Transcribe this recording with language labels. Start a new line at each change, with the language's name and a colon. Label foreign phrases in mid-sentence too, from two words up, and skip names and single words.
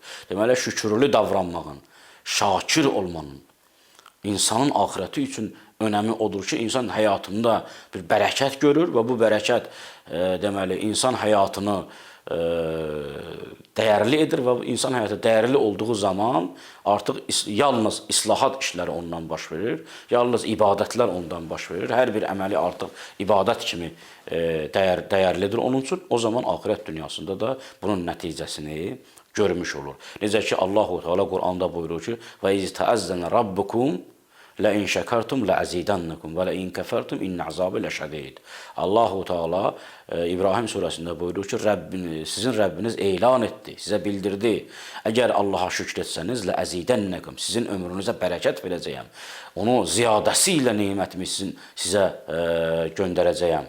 Azerbaijani: Deməli, şükürlü davranmağın, şakir olmanın insanın axirəti üçün önəmi odur ki, insan həyatında bir bərəkət görür və bu bərəkət deməli insan həyatını dəyərli edir və insan həyatı dəyərli olduğu zaman artıq yalnız islahat işləri ondan baş verir, yalnız ibadətlər ondan baş verir. Hər bir əməli artıq ibadət kimi dəyərlidir onun üçün. O zaman axirət dünyasında da bunun nəticəsini görmüş olur. Necə ki, Allah-u Teala Qur'anda buyurur ki,
Arabic: وإذ تأذن ربكم لَاِنْ شَكَرْتُمْ لَعَزِيدَنَّكُمْ وَلَاِنْ كَفَرْتُمْ اِنَّ عَذَابِ لَشَدِيدٌ.
Azerbaijani: Allah-u Teala İbrahim surəsində buyurur ki, sizin Rəbbiniz elan etdi, sizə bildirdi. Əgər Allaha şükr etsəniz, لَأَزِيدَنَّكُمْ sizin ömrünüzə bərəkət verəcəyəm. Onu ziyadəsi ilə nemətimi sizə göndərəcəyəm.